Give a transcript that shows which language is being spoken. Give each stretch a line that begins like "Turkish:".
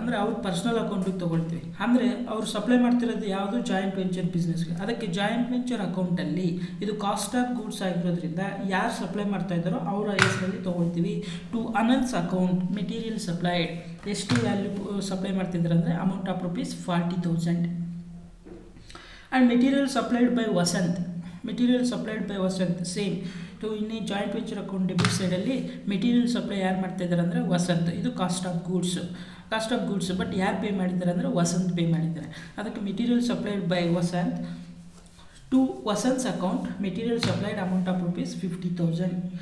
Kannada: ಅಂದರೆ ಅವ್ರ ಪರ್ಸನಲ್ ಅಕೌಂಟಿಗೆ ತೊಗೊಳ್ತೀವಿ. ಅಂದರೆ ಅವ್ರು ಸಪ್ಲೈ ಮಾಡ್ತಿರೋದು ಯಾವುದು ಜಾಯಿಂಟ್ ವೆಂಚರ್ ಬಿಸ್ನೆಸ್ಗೆ. ಅದಕ್ಕೆ ಜಾಯಿಂಟ್ ವೆಂಚರ್ ಅಕೌಂಟಲ್ಲಿ ಇದು ಕಾಸ್ಟ್ ಆಫ್ ಗೂಡ್ಸ್ ಆಗಿರೋದ್ರಿಂದ ಯಾರು ಸಪ್ಲೈ ಮಾಡ್ತಾ ಇದ್ದಾರೋ ಅವರ ಹೆಸರಲ್ಲಿ ತೊಗೊಳ್ತೀವಿ. To Anant's account material supplied ಎಷ್ಟು ವ್ಯಾಲ್ಯೂ ಸಪ್ಲೈ ಮಾಡ್ತಿದ್ದಾರೆ ಅಂದರೆ amount of rupees 40,000.
English: And material supplied by Vasant. Material supplied by Vasant, same. To in a joint venture account debit side
Kannada: ಅಲ್ಲಿ ಮೆಟೀರಿಯಲ್ ಸಪ್ಲೈ ಯಾರು ಮಾಡ್ತಾ ಇದ್ದಾರೆ ಅಂದರೆ ವಸಂತ್. ಇದು ಕಾಸ್ಟ್ ಆಫ್ ಗೂಡ್ಸ್ ಬಟ್ ಯಾರು ಪೇ ಮಾಡಿದ್ದಾರೆ ಅಂದರೆ ವಸಂತ್ ಪೇ ಮಾಡಿದ್ದಾರೆ. ಅದಕ್ಕೆ material supplied by Vasant to ವಸಂತ್ಸ್ account, material supplied amount of rupees 50,000.